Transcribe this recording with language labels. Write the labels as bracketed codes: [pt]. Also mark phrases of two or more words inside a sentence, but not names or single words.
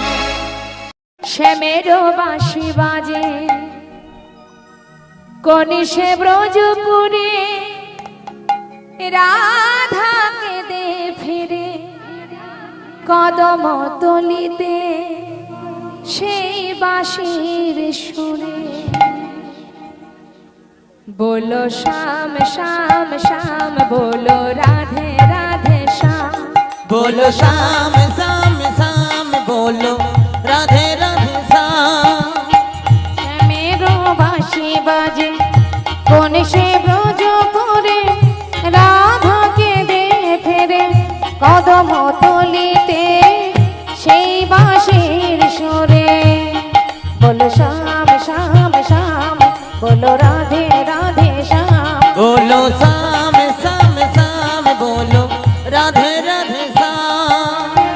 [bn] শ্যামেরও বাঁশি বাজে কনিষে ব্রজপুরে রাধাকে দে ফিরে কদম তলিতে সেই বাঁশির সুরে [hi] बोलो श्याम श्याम श्याम बोलो राधे राधे श्याम बोलो श्याम श्याम श्याम बोलो राधे राधे श्याम मेरो बाँशी बाजे [bn] কোন সে ব্রজ করে রাধাকে দে ফেরে কদম তলিতে সেই বাঁশির সুরে বলো শ্যাম শ্যাম শ্যাম বলো রাধে রাধে শ্যাম [hi] बोलो श्याम श्याम श्याम बोलो राधे राधे श्याम